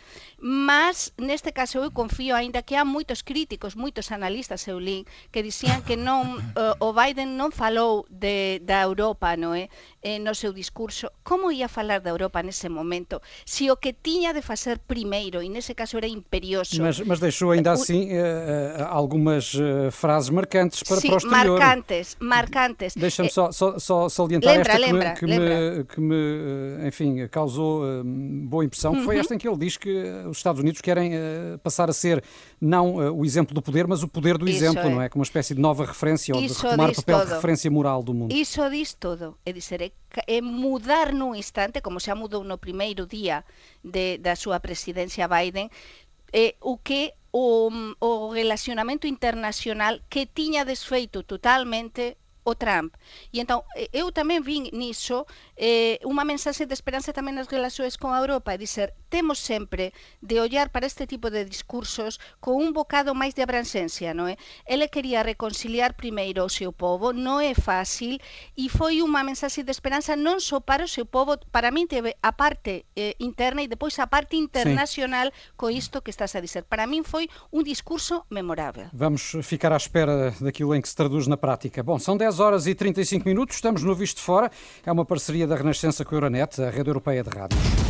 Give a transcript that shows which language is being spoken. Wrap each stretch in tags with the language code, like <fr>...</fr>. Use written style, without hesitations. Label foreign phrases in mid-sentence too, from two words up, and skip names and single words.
<gl>Mas, neste caso, eu confío, aínda que há moitos críticos, moitos analistas, eu li, que dicían que non, o Biden non falou da Europa, non é? No seu discurso. Como ia falar da Europa nese momento? Si o que tiña de facer primeiro, e nese caso era imperioso...</gl> <pt>Mas deixou ainda assim algumas frases marcantes para o exterior. Marcantes. Deixa-me só salientar lembra. Que me, enfim, causou boa impressão, que foi esta em que ele diz que os Estados Unidos querem passar a ser não o exemplo do poder, mas o poder do exemplo, não é? Como uma espécie de nova referência, ou de retomar o papel de referência moral do mundo.</pt> <gl>Isso diz todo. É dizer, é mudar num instante, como xa mudou no primeiro día da súa presidencia Biden, o que o relacionamento internacional que tiña desfeito totalmente o Trump. E entón, eu tamén vin niso unha mensaxe de esperanza tamén nas relacións con a Europa, e dizer, temos sempre de ollar para este tipo de discursos con un bocado máis de abranxencia, non é? Ele quería reconciliar primeiro o seu povo, non é fácil, e foi unha mensaxe de esperanza non só para o seu povo, para min teve a parte interna e depois a parte internacional co isto que estás a dizer. Para min foi un discurso memorável.</gl> <pt>Vamos ficar à espera daquilo em que se traduz na prática. Bom, são 10 horas e 35 minutos, estamos no Visto de Fora, é uma parceria da Renascença com a Euronet, a rede europeia de rádios.</pt>